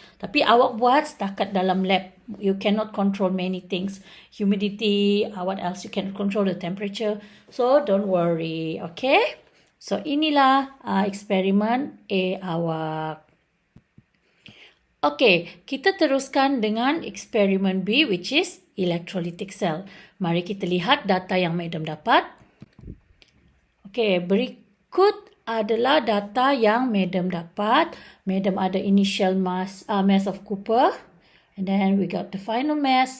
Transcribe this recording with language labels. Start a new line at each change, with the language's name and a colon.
Malay: Tapi awak buat setakat dalam lab.
English: You cannot control many things. Humidity, what else? You can control the temperature. So don't worry, okay? So
Malay: inilah eksperimen A awak. Okay, kita teruskan dengan eksperimen B,
English: which is electrolytic cell.
Malay: Mari kita lihat data yang madam dapat. Okay, berikut adalah data yang madam dapat.
English: Madam ada initial mass of copper, and then we got the final mass.